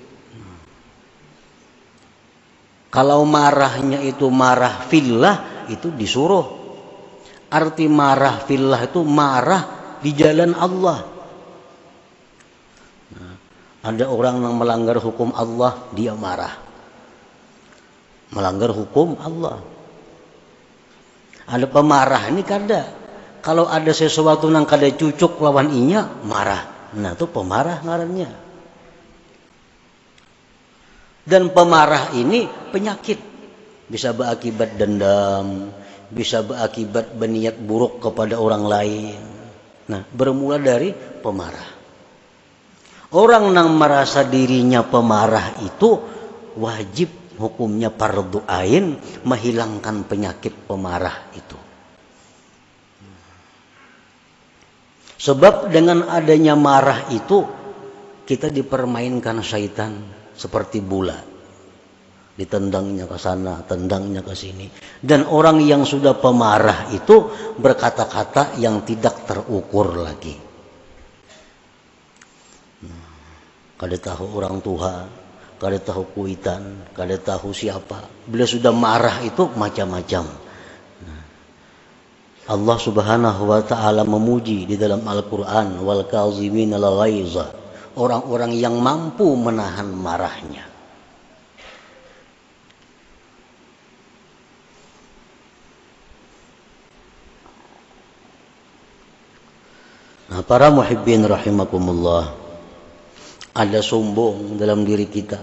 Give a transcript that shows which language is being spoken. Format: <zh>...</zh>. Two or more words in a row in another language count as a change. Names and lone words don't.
<id>Kalau marahnya itu marah fillah, itu disuruh. Arti marah fillah itu marah di jalan Allah. Nah, ada orang yang melanggar hukum Allah, dia marah. Melanggar hukum Allah.</id> <bjn>Ada pemarah ini kada. Kalau ada sesuatu yang kada cucuk lawan inya, marah. Nah, itu pemarah ngarannya.</bjn> <id>Dan pemarah ini penyakit. Bisa berakibat dendam, bisa berakibat berniat buruk kepada orang lain. Nah, bermula dari pemarah. Orang yang merasa dirinya pemarah itu wajib hukumnya</id> <ar>فرض عين</ar> <id>menghilangkan penyakit pemarah itu. Sebab dengan adanya marah itu kita dipermainkan syaitan. Seperti bola, ditendangnya ke sana, tendangnya ke sini. Dan orang yang sudah pemarah itu berkata-kata yang tidak terukur lagi.</id> <bjn>Kada tahu orang tua, kada tahu kuitan, kada tahu siapa.</bjn> <id>Bila sudah marah itu macam-macam. Allah</id> <ar>سبحانه وتعالى</ar> <id>memuji di dalam Al-Qur'an,</id> <ar>والكاظمين الغيظ.</ar> <id>Orang-orang yang mampu menahan marahnya. Nah, para</id> <ar>محبين رحمكم الله,</ar> <id>ada sombong dalam diri kita.</id>